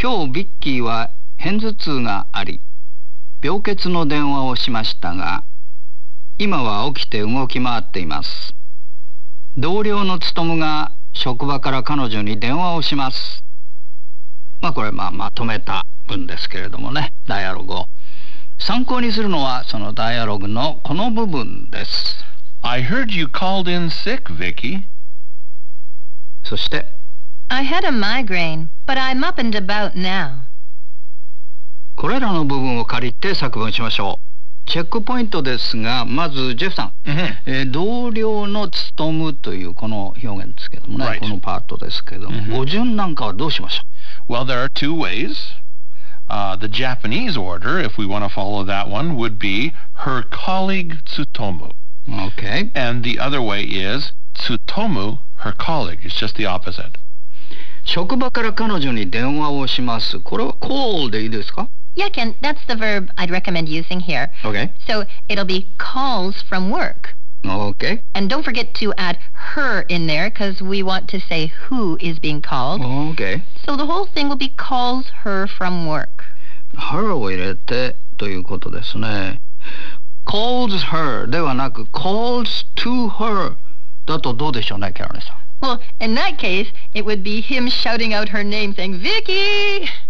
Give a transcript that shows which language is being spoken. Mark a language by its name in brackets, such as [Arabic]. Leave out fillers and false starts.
[Japanese] 今日ビッキーは偏頭痛があり病欠の電話をしましたが、今は起きて動き回っています。同僚のツトムが職場から彼女に電話をします。まあこれまあまとめた文ですけれどもね、ダイアログを参考にするのはそのダイアログのこの部分です。 [English] I heard you called in sick, Vicky. [Japanese] そして [English] I had a migraine, but I'm up and about now. [Japanese] これらの部分を借りて作文しましょう。チェックポイントですが、まずジェフさん、同僚の勤むというこの表現ですけどもね、 [English] right. [Japanese] このパートですけども、語順なんかはどうしましょう。 [English] Well, there are two ways. The Japanese order, if we want to follow that one, would be her colleague Tsutomu. Okay. And the other way is Tsutomu, her colleague. It's just the opposite. [Japanese] 職場から彼女に電話をします。これは call でいいですか? [English] Yeah, Ken, that's the verb I'd recommend using here. Okay. So it'll be calls from work. Okay. And don't forget to add her in there, because we want to say who is being called. Okay. So the whole thing will be calls her from work. [Japanese] Her を入れてということですね。 [English] Calls her [Japanese] ではなく [English] calls to her [Japanese] だとどうでしょうね、キャロネさん。 [English] Well, in that case, it would be him shouting out her name saying, Vicky!